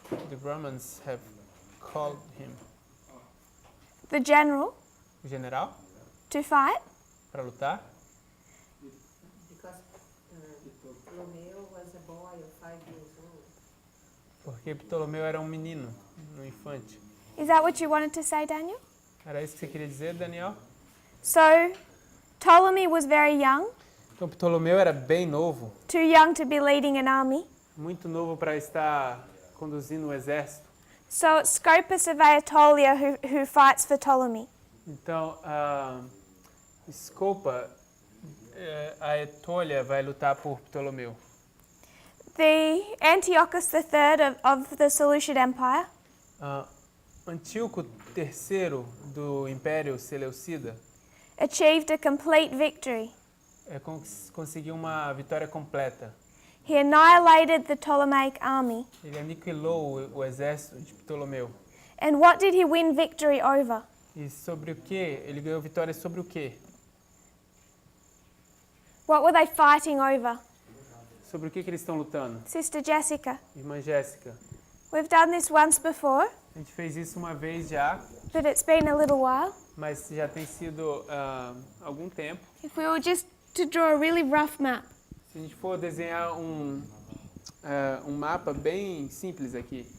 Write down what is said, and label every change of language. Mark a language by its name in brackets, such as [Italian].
[English] The Romans have called him. The general [Portuguese] O general [English] to fight? [Portuguese] para lutar? [English] Because Ptolemy was a boy of 5 years old. [Portuguese] Porque Ptolomeu era um menino, um infante. [English] Is that what you wanted to say, Daniel? [Portuguese] Era isso que você queria dizer, Daniel? [English] So, Ptolemy was very young, [Portuguese] Então Ptolomeu era bem novo, [English] too young to be leading an army. [Portuguese] muito novo para estar conduzindo um exército. [English] So it's Scopus of Aetolia who fights for Ptolemy. [Portuguese] Então, Escopa, a Etólia vai lutar por Ptolomeu. [English] The Antiochus III of the Seleucid Empire [Portuguese] Antíoco III do Império Seleucida [English] achieved a complete victory. [Portuguese] conseguiu uma vitória completa. [English] He annihilated the Ptolemaic army. [Portuguese] Ele aniquilou o exército de Ptolomeu. [English] And what did he win victory over? [Portuguese] E sobre o quê? Ele ganhou vitória sobre o quê? [English] What were they fighting over? [Portuguese] Sobre o que eles estão lutando? [English] Sister Jessica, [Portuguese] Irmã Jéssica, [English] we've done this once before, [Portuguese] a gente fez isso uma vez já, [English] but it's been a little while. [Portuguese] mas já tem sido algum tempo. [English] If we were just to draw a really rough map, [Portuguese] Se a gente for desenhar um mapa bem simples aqui,